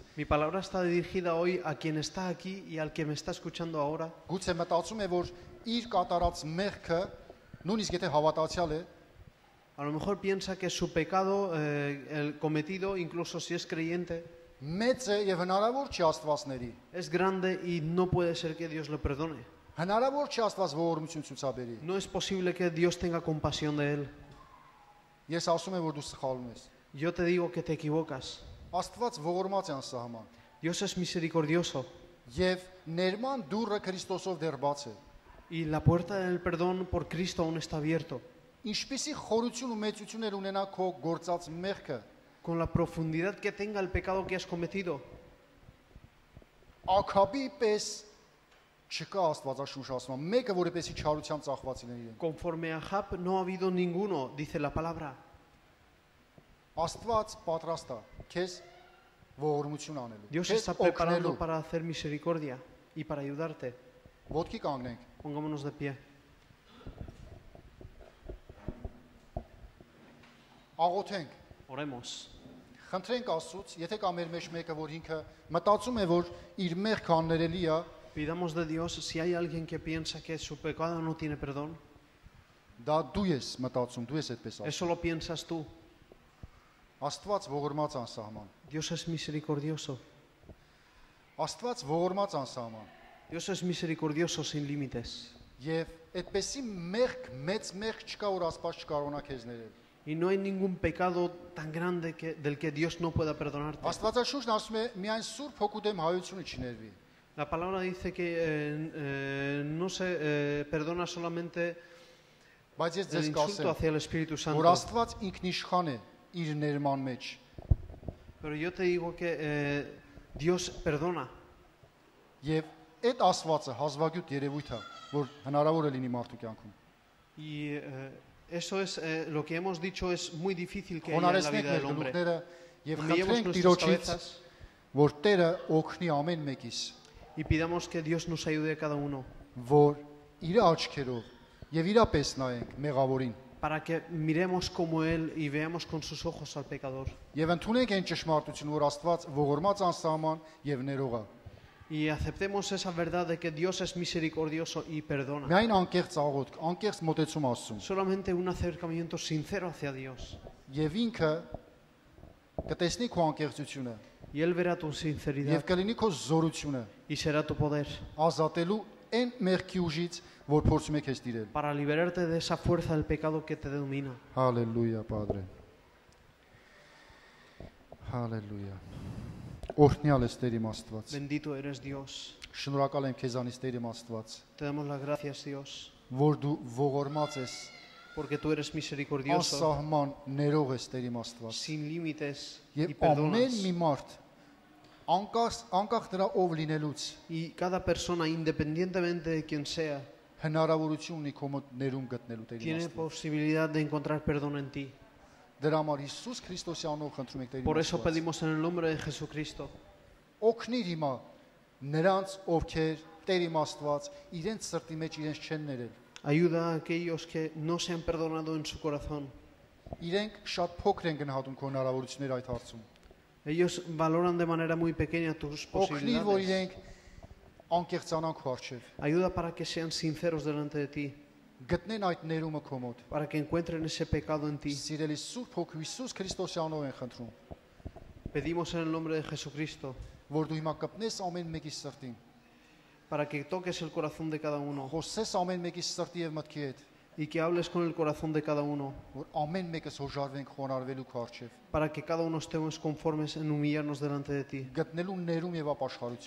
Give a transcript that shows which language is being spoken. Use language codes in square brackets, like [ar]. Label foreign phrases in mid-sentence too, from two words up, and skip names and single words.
[es] Mi palabra está dirigida hoy a quien está aquí y al que me está escuchando ahora. [hy] գուցե մտածում է որ իր կատարած մեղքը նույնիսկ եթե հավատացյալ է, [es] A lo mejor piensa que su pecado, el cometido, incluso si es creyente, [hy] մեծ է եւ հնարավոր չի Աստվածների։ [es] es grande y no puede ser que Dios lo perdone. [hy] Հնարավոր չի Աստված ողորմություն ցուցաբերի։ [es] No es posible que Dios tenga compasión de él. [hy] Ես ասում եմ որ դու սխալում ես։ [es] Yo te digo que te equivocas. [hy] Աստված ողորմած է անսահման։ [es] Dios es misericordioso [hy] Եվ ներման դուռը Քրիստոսով դեռ բաց է։ [es] y la puerta del perdón por Cristo aún está abierto. [hy] Ինչպիսի խորություն ու մեծություններ ունենա քո գործած մեղքը, [es] Con la profundidad que tenga el pecado que has cometido, [hy] ակաբի պես չկա Աստվածաշունչ ասում, մեկը որպեսի չարության ծախված լինի իրեն։ [es] conforme a Ahab no ha habido ninguno, dice la palabra. [hy] Աստված պատրաստ է քեզ ողորմություն անելու։ [es] Dios [hy] Քեզ [es] está preparando [hy] օգնելու։ [es] para hacer misericordia y para ayudarte. [hy] Ոտքի կանգնենք։ [es] Pongámonos de pie. [hy] Աղոթենք։ [es] Oremos. [hy] Խնդրենք Աստծուց, եթե կա մեր մեջ մեկը, որ ինքը մտածում է, որ իր մեղքը աններելի է, [es] Pidamos de Dios, si hay alguien que piensa que su pecado no tiene perdón, [hy] դա դու ես մտածում, դու ես այդպես ասում։ [es] eso lo piensas tú. [hy] Աստված ողորմած անսահման։ [es] Dios es misericordioso. [hy] Աստված ողորմած անսահման։ [es] Dios es misericordioso sin límites. [hy] Եվ այդպեսի մեղք, մեծ մեղք չկա, որ Աստված չկարողանա քեզ ներել։ [es] Y no hay ningún pecado tan grande del que Dios no pueda perdonarte. [hy] Աստվածաշունչն ասում է, միայն Սուրբ Հոգու դեմ հայությունը չներվի։ [es] La palabra dice que no se perdona solamente [hy] Բայց ես [es] el [hy] ձեզ [es] insulto [hy] կասեմ, [es] hacia el Espíritu [hy] որ [es] Santo. [hy] Աստված ինքնիշխան է իր ներման մեջ։ [es] Pero yo te digo que Dios perdona. [hy] Եվ այդ Աստվածը հազվագյուտ երևույթ է, որ հնարավոր է լինի մարդու կյանքում։ [es] Y eso es lo que hemos dicho, es muy difícil que haya en la [hy] Խոնարհեցնենք [es] vida [hy] մեր [es] del hombre. [hy] գլուխները եւ [es] Humillemos [hy] խնդրենք [es] nuestras [hy] Տիրոջից, [es] cabezas [hy] որ Տերը օգնի ամեն մեկիս, [es] y pidamos que Dios nos ayude a cada uno [hy] որ իր աչքերով եւ իրապես նայենք մեղավորին [es] para que miremos como Él y veamos con sus ojos al pecador. [hy] եւ ընդունենք այն ճշմարտությունը, որ Աստված ողորմած անսահման եւ ներող է։ [es] Y aceptemos esa verdad de que Dios es misericordioso y perdona. [hy] Միայն անկեղծ աղոթք, անկեղծ մոտեցում Աստծուն։ [es] Solamente un acercamiento sincero hacia Dios. [hy] Եվ ինքը կտեսնի քո անկեղծությունը [es] Y Él verá tu [hy] եւ [es] sinceridad [hy] կլինի քո զորությունը [es] y será tu poder [hy] ազատելու այն մեղքի ուժից, որ փորձում է քեզ տիրել։ [es] para liberarte de esa fuerza del pecado que te domina. [hy] Հալելույա, Padre։ Հալելույա։ Օրհնյալ ես Տեր իմ Աստված։ [es] Bendito eres Dios. [hy] Շնորհակալ եմ քեզանից Տեր իմ Աստված, [es] Te damos las gracias, Dios, [hy] որ դու ողորմած ես, [es] porque tú eres misericordioso, [hy] անսահման ներող ես Տեր իմ Աստված։ [es] sin límites y [hy] Եվ ամեն [es] perdonas. [hy] մի մարդ անկախ դրա ով լինելուց [es] Y cada persona, independientemente de quien sea, [hy] հնարավորություն ունի քո մոտ ներում գտնելու Տեր իմ [es] tiene [hy] Աստված։ [es] posibilidad de encontrar perdón en ti. [hy] Դրա համար Հիսուս Քրիստոսի անունով խնդրում ենք Տեր [es] Por [hy] իմ [es] eso [hy] Աստված։ [es] pedimos en el nombre de Jesucristo. [hy] Օգնիր հիմա նրանց, ովքեր Տեր իմ Աստված իրենց սրտի մեջ իրենց չեն ներել։ [es] Ayuda a aquellos que no se han perdonado en su corazón. [hy] Իրենք շատ փոքր են գնահատում քո հնարավորությունները այդ հարցում։ [es] Ellos valoran de manera muy pequeña tus [hy] Օգնիր, որ [es] posibilidades. [hy] իրենք անկեղծանան քո առջև։ [es] Ayuda para que sean sinceros delante de ti, [hy] Գտնեն այդ ներումը քո մոտ։ [es] para que encuentren ese pecado en ti. [hy] Սիրելի Սուրբ Հոգու Հիսուս Քրիստոսի անունով են խնդրում, [es] Pedimos en el nombre de Jesucristo [hy] որ դու հիմա կպնես ամեն մեկի սրտին, [es] para que toques el corazón de cada uno [hy] խոսես ամեն մեկի սրտի եւ մտքի հետ, [es] y que hables con el corazón de cada uno, [hy] որ ամեն մեկս հոժարվենք խոնարհվելու քո առջև, [es] para que cada uno estemos conformes en humillarnos delante de ti, [hy] գտնելու ներում եւ ապաշխարություն,